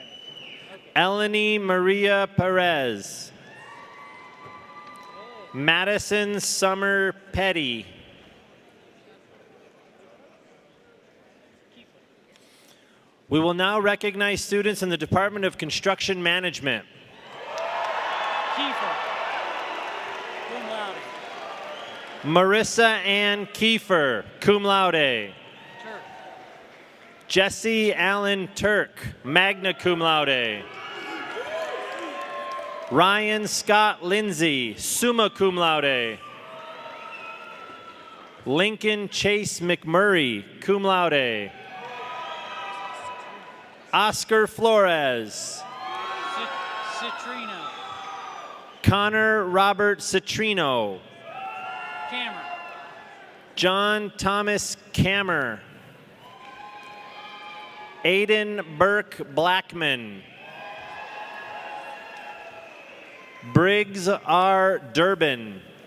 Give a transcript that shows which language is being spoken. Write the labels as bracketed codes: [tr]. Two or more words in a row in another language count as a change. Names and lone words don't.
[en] Eleni Maria Perez. Madison Summer Petty. We will now recognize students in the Department of Construction Management. [la] Kiefer. Cum laude. Marissa Ann Kiefer, cum laude. [en] Turk. Jesse Allen Turk, [la] magna cum laude. [en] Ryan Scott Lindsay, [la] summa cum laude. [en] Lincoln Chase McMurray, [la] cum laude. [en] Oscar Flores. Citrino. Connor Robert Citrino. Cameron. John Thomas Kammer. Aiden Burke Blackman. Briggs R. Durbin.